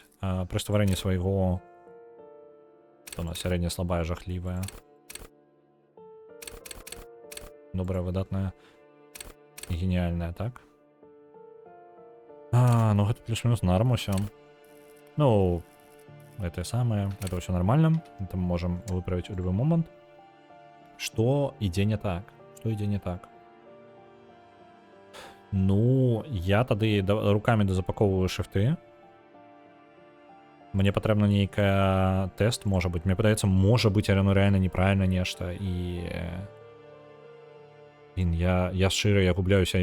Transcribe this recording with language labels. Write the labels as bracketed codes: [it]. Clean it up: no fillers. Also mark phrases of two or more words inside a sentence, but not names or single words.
[be] Пры стварэнні свайго... Што у нас сярэдняя, слабая, жахлівая. Добрая, выдатная. Гениальная, так? Ну гэта плюс-мінус нарм усё. Ну, [ru] это самое, это все нормально. Это мы можем выправить в любой момент. Что [be] ідзе не так? Что ідзе не так? [ru] Ну, я тады руками дозапаковываю шрифты. [be] Мне патрэбна нейкая тест, можа быць. Мне падаецца, можа быць, але ну [ru] реально неправильно [be] нешта. І... Я шчыра, я губляюся.